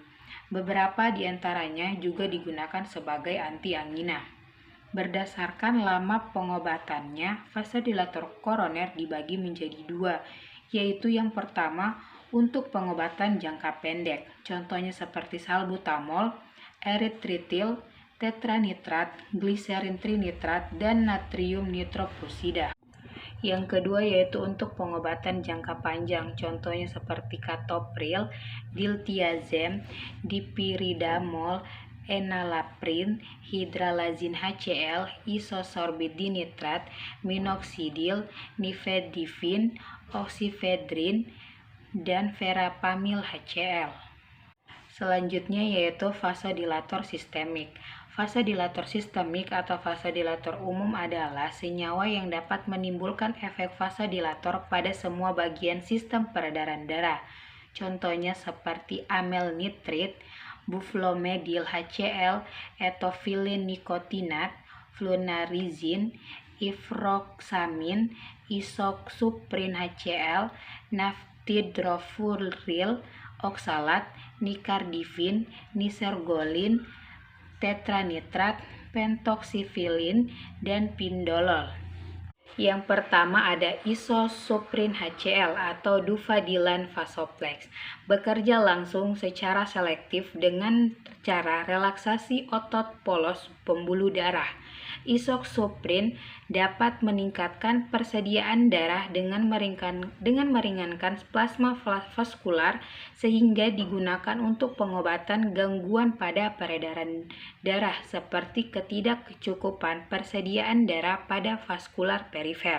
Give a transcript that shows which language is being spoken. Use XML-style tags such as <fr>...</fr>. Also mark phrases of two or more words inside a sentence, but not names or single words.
<id>Beberapa di antaranya juga digunakan sebagai antiangina. Berdasarkan lama pengobatannya, vasodilator koroner dibagi menjadi 2, yaitu yang pertama untuk pengobatan jangka pendek, contohnya seperti salbutamol, eritritil, tetranitrat, gliserin trinitrat, dan natrium nitroprusida. Yang kedua yaitu untuk pengobatan jangka panjang, contohnya seperti katopril, diltiazem, dipiridamol, enalapril, hidralazin HCl, isosorbit dinitrat, minoxidil, nifedipin, oxifedrin, dan verapamil HCl. Selanjutnya yaitu vasodilator sistemik. Vasodilator sistemik atau vasodilator umum adalah senyawa yang dapat menimbulkan efek vasodilator pada semua bagian sistem peredaran darah. Contohnya seperti amelnitrit, buflomedil HCl, etofilin nikotinat, flunarizin, ifroxamin, isoxuprin HCl, naftidrofuril oksalat, nikardipin, nisergolin, tetranitrat, pentoksifilin, dan pindolol. Yang pertama ada isosuprin HCl atau dufadilan vasoplex. Bekerja langsung secara selektif dengan cara relaksasi otot polos pembuluh darah. Isoxuprin dapat meningkatkan persediaan darah dengan meringankan plasma vaskular sehingga digunakan untuk pengobatan gangguan pada peredaran darah seperti ketidakcukupan persediaan darah pada vaskular perifer.</id>